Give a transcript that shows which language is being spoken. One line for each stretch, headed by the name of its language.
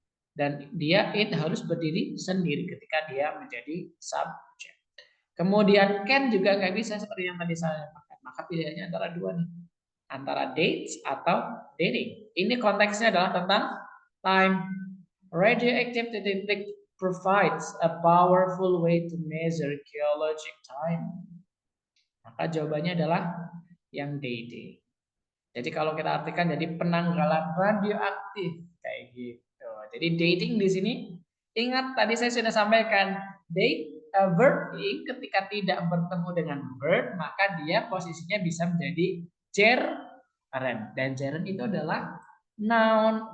Indonesian: Dan dia it harus berdiri sendiri ketika dia menjadi subjek. Kemudian can juga nggak bisa seperti yang tadi saya pakai. Maka pilihannya antara dua nih. Antara dates atau dating. Ini konteksnya adalah tentang time.
English: Radioactive
Indonesian: titik
English: provides a powerful way to measure geologic time.
Indonesian: Maka jawabannya adalah yang dating. Jadi kalau kita artikan jadi penanggalan radioaktif kayak gitu. Jadi dating di sini ingat tadi saya sudah sampaikan date verb ing ketika tidak bertemu dengan verb maka dia posisinya bisa menjadi gerund dan gerund itu adalah noun.